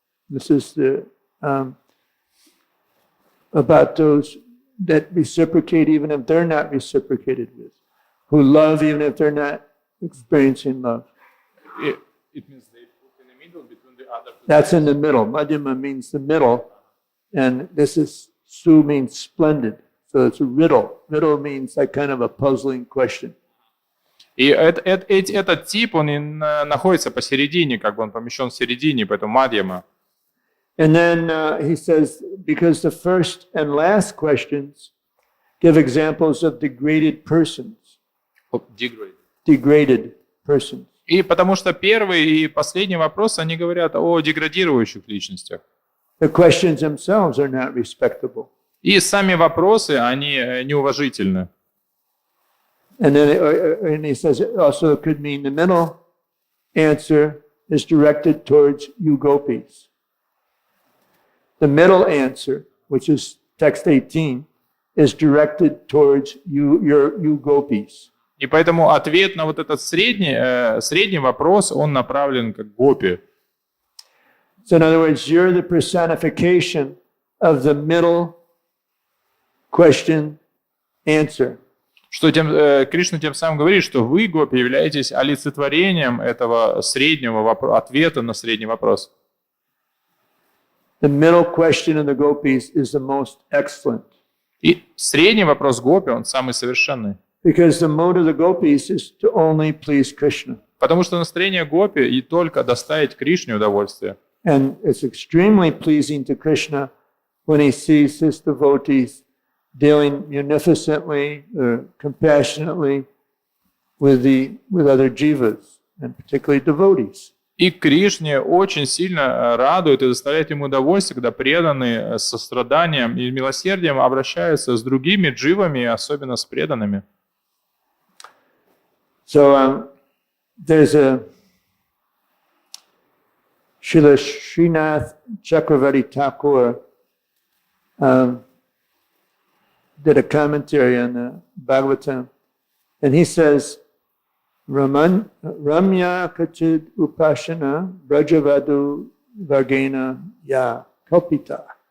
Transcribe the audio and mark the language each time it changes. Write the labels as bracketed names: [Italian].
[English] This is the about those that reciprocate even if they're not reciprocated with, who love even if they're not experiencing love. It means they put in the middle between the other. That's in the middle. Madhyama means the middle, and this is Su means splendid. So it's a riddle. Riddle means like kind of a puzzling question. [Russian] И этот тип, он и находится посередине, как бы он помещен в середине, поэтому мадьяма. [English] And then he says, because the first and last questions give examples of degraded persons. Degraded persons. [Russian] И потому что первый и последний вопрос, они говорят о деградирующих личностях. [English] The questions themselves are not respectable. [Russian] И сами вопросы, они неуважительны. [English] And then he says also it could mean the middle answer is directed towards you gopis. The middle answer, which is text 18, is directed towards you gopis. [Russian] И поэтому ответ на вот этот средний вопрос, он направлен как гопи. [English] So in other words, you're the personification of the middle question answer. [Russian] Что Кришна тем самым говорит, что вы, гопи, являетесь олицетворением этого среднего ответа на средний вопрос. [English] The middle question of the gopis is the most excellent. [Russian] И средний вопрос гопи, он самый совершенный. [English] Because the mode of the gopis is to only please Krishna. [Russian] Потому что настроение гопи и только доставить Кришне удовольствие. [English] And it's extremely pleasing to Krishna when he sees his devotees dealing munificently or compassionately with other jivas, and particularly devotees. [Russian] И Кришне очень сильно радует и доставляет ему удовольствие, когда преданные с состраданием и милосердием обращаются с другими дживами, особенно с преданными. [English] So there's a Srila Srinath Chakravarti Thakur did a commentary on the Bhagavatam, and he says, [Sanskrit] Ramya Kachid Upashana Brajavadu Vargena Ya Kalpita.